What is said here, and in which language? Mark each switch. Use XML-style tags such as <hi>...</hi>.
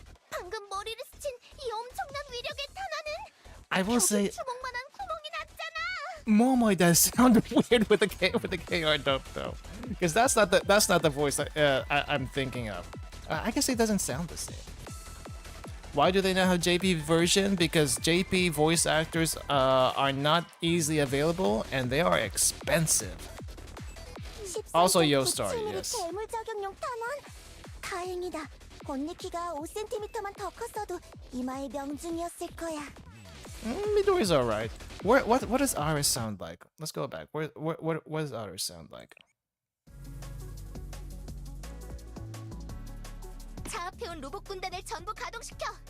<ko>방금 머리를 스친 이 엄청난 위력의 탄환은</ko> <en>I will say</en> <ko>주먹만한 구멍이 났잖아.</ko> <en>Momoy does sound weird with the KR dub though, because that's not the voice I'm thinking of. I guess it doesn't sound the same. Why do they not have JP version? Because JP voice actors are not easily available and they are expensive. Also Yostar, yes.</en> <ko>괴물 적용용 탄환? 다행이다. 언니 키가 5cm만 더 컸어도 이마의 명중이었을 거야.</ko> <en>Midori's alright. What does Aris sound like? Let's go back. What does Aris sound like?</en> <ko>자아표현 로봇 군단을 전부 가동시켜.</ko>